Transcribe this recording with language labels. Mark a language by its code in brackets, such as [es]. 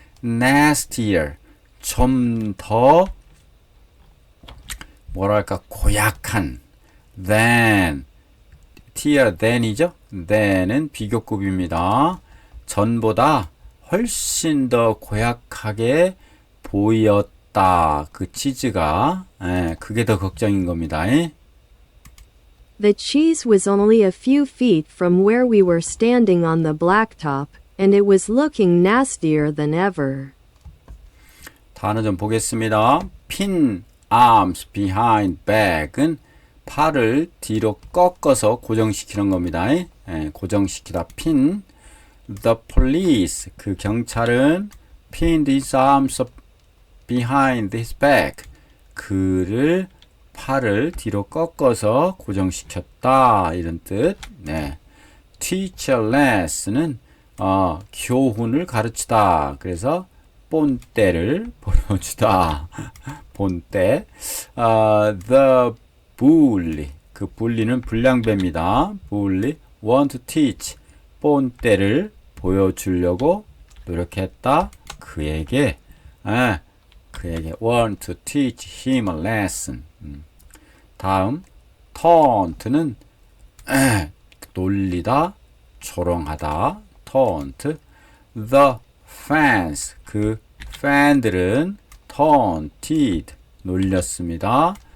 [ko] nastier 좀 더 뭐랄까 고약한 than tier than이죠. than은 비교급입니다. 전보다 훨씬 더 고약하게 보였다. 그 치즈가 그게 더 걱정인 겁니다. [en] The cheese was only a few feet from where we were standing on the blacktop, and it was looking nastier than ever. [ko] 단어 좀 보겠습니다. [en] pin arms behind back [ko] 은 팔을 뒤로 꺾어서 고정시키는 겁니다. 고정시키다 pin. [en] The police [ko] 그 경찰은 [en] pinned his arms behind his back [ko] 그를 팔을 뒤로 꺾어서 고정시켰다 이런 뜻. 네. teach a lesson은 교훈을 가르치다. 그래서 본때를 보여주다. 본때. The bully 그 bully는 불량배입니다. [en] bully want to teach [ko] 본때를 보여주려고 노력했다. 그에게 [en] want to teach him a lesson. [ko] 다음 taunt는 놀리다, 조롱하다. taunt. [en] The fans [ko] 그 팬들은 taunted 놀렸습니다.